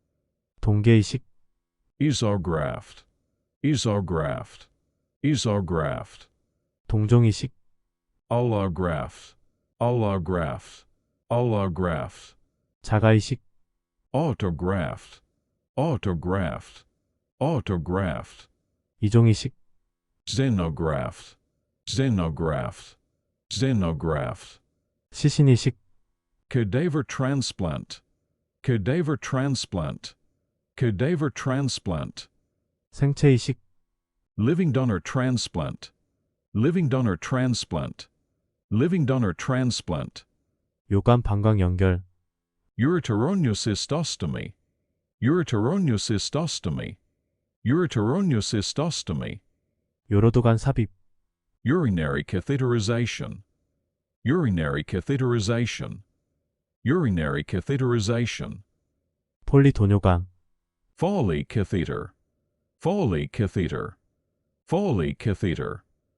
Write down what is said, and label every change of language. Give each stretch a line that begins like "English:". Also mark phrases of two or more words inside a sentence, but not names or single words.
Korean: 동계 이식,
English: esograft, esograft, esograft,
Korean: 동종 이식,
English: allograft, allograft, allograft,
Korean: 자가 이식,
English: autograft, autograft, autograft,
Korean: 이종 이식,
English: xenograft, xenograft, xenograft,
Korean: 시신 이식,
English: cadaver transplant, cadaver transplant, cadaver transplant,
Korean: 생체 이식,
English: living donor transplant, living donor transplant, living donor transplant,
Korean: 요관 방광 연결,
English: ureteroneocystostomy, ureteroneocystostomy, ureteroneocystostomy,
Korean: 요로도관 삽입,
English: urinary catheterization, urinary catheterization, urinary catheterization,
Korean: 폴리도뇨관,
English: Foley catheter, Foley catheter. Foley catheter.